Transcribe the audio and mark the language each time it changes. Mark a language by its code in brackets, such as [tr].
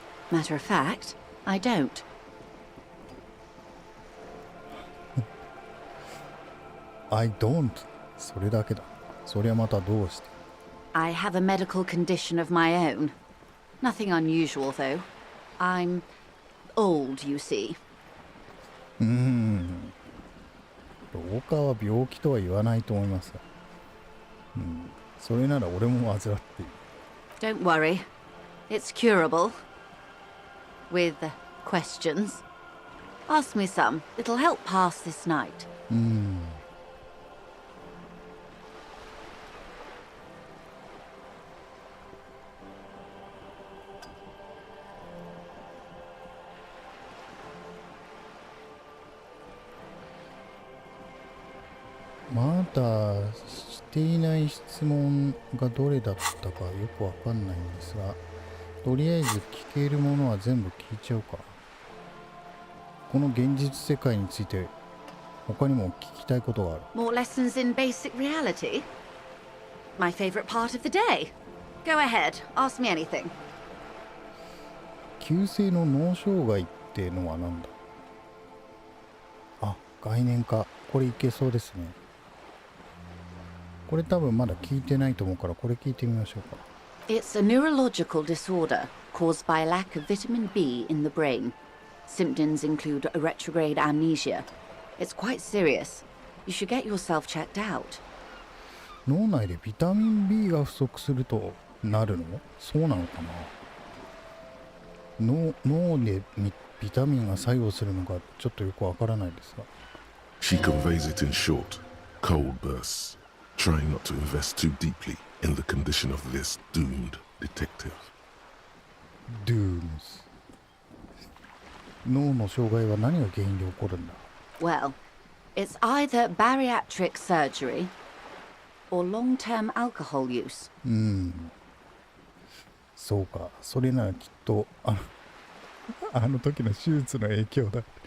[en] Matter of fact, I don't. I don't. [ja] それだけだ。そりゃまたどうして。 [en] I have a medical condition of my own. Nothing unusual, though. I'm old, you see. [ja] 老化は病気とは言わないと思いますが、それなら俺も患っている。 [en] Don't worry. It's curable. With questions. Ask me some. It'll help pass this night. [ja] まだしていない質問がどれだったかよくわかんないんですが、とりあえず聞けるものは全部聞いちゃうか。この現実世界について他にも聞きたいことがある。 [en] More lessons in basic reality? My favorite part of the day. Go ahead. Ask me anything. [ja] 急性の脳障害ってのは何だ。あ、概念化。これいけそうですね。これ多分まだ聞いてないと思うから、これ聞いてみましょうか。 [en] It's a neurological disorder caused by a lack of vitamin B in the brain. Symptoms include a retrograde amnesia. It's quite serious. You should get yourself checked out. [ja] 脳内でビタミン B が不足するとなるの？そうなのかな。脳でビタミンが作用するのかちょっとよくわからないですが。 [en] She conveys it in short, cold bursts, trying not to invest too deeply in the condition of this doomed detective. Dooms。 [ja] 脳の障害は何が原因で起こるんだ。 [en] Well, it's either bariatric surgery or long-term alcohol use. [ja] そうか。それならきっとあの時の手術の影響だ。